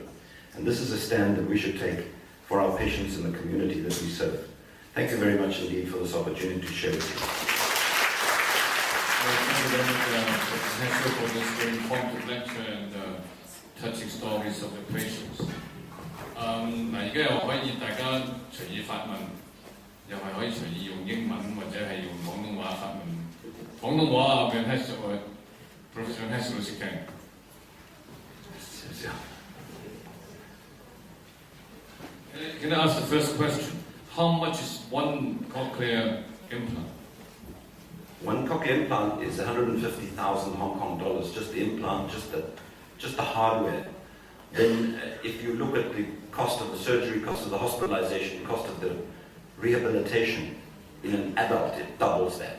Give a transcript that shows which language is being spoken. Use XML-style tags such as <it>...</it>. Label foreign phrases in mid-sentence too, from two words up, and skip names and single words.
<en>And this is a stand that we should take for our patients in the community that we serve. Thank you very much indeed for this opportunity to share with you. Thank you very much, Professor Hasselt, for this very informative lecture and touching stories of the patients.</en> <yue>而家又可以大家隨意發問，又係可以隨意用英文或者係用廣東話發問。廣東話嘅 Hasselt Professor Hasselt 老師聽。</yue> <en>Can I ask the first question? How much is one cochlear implant? One cochlear implant is 150,000 Hong Kong dollars, just the implant, just the hardware. Then if you look at the cost of the surgery, cost of the hospitalization, cost of the rehabilitation, in an adult it doubles that.</en>